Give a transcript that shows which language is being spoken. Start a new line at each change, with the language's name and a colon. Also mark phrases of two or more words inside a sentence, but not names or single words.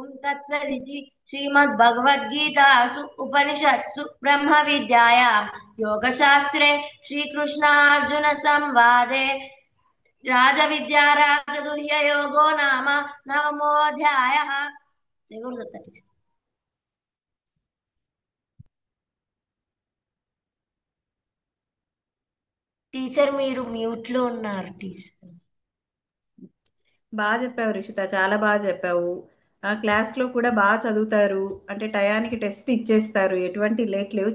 Sanskrit: तत्सदिति श्रीमद्भगवद्गीतासु उपनिषत्सु ब्रह्मविद्यायां योगशास्त्रे श्रीकृष्णार्जुनसंवादे राजविद्या राजगुह्ययोगो नाम नवमोऽध्यायः जय गुरुदत्त टीचर
Telugu: టీచర్ మీరు మ్యూట్ లో ఉన్నారు టీచర్ బాగా చెప్పావు రిషిత, చాలా బాగా చెప్పావు. క్లాస్ లో కూడా బాగా చదువుతారు, అంటే టయానికి టెస్ట్ ఇచ్చేస్తారు, ఎటువంటి లేట్ లేవు.